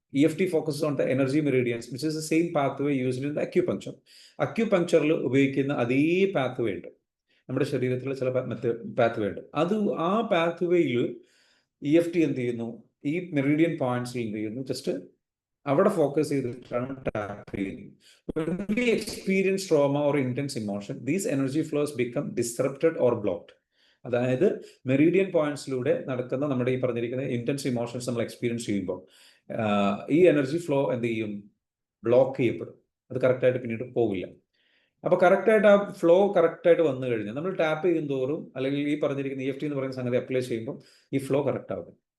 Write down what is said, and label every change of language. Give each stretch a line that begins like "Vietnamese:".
English: EFT focus on the energy meridians which is the same path way used in the acupuncture.
Malayalam: അക്യുപങ്ക്ചറിൽ ഉപയോഗിക്കുന്ന അതേ path വേ ഉണ്ട് നമ്മുടെ ശരീരത്തിലെ ചില പാത്ത് വേ ഉണ്ട്. ആ പാത്ത് വേയിൽ EFT എന്ത് ചെയ്യുന്നു? ഈ മെറീഡിയൻ പോയിന്റ്സിൽ എന്ത് ചെയ്യുന്നു? ജസ്റ്റ് അവിടെ ഫോക്കസ് ചെയ്തിട്ടാണ് ടാപ്പ് ചെയ്യുന്നത്.
English: When we experience trauma or intense emotion, these energy flows become disrupted or blocked.
Malayalam: അതായത് മെറീഡിയൻ പോയിന്റ്സിലൂടെ നടക്കുന്ന നമ്മുടെ ഈ പറഞ്ഞിരിക്കുന്ന ഇന്റൻസ് ഇമോഷൻസ് നമ്മൾ എക്സ്പീരിയൻസ് ചെയ്യുമ്പോൾ ഈ എനർജി ഫ്ലോ എന്ത് ചെയ്യും? ബ്ലോക്ക് ചെയ്യപ്പെടും. അത് കറക്റ്റായിട്ട് പിന്നീട് പോകില്ല. അപ്പോൾ കറക്റ്റായിട്ട് ആ ഫ്ലോ കറക്റ്റായിട്ട് വന്നു കഴിഞ്ഞാൽ നമ്മൾ ടാപ്പ് ചെയ്യും തോറും, അല്ലെങ്കിൽ ഈ പറഞ്ഞിരിക്കുന്ന EFT എന്ന് പറയുന്ന സംഗതി അപ്ലൈ ചെയ്യുമ്പോൾ ഈ ഫ്ലോ കറക്റ്റ് ആകും.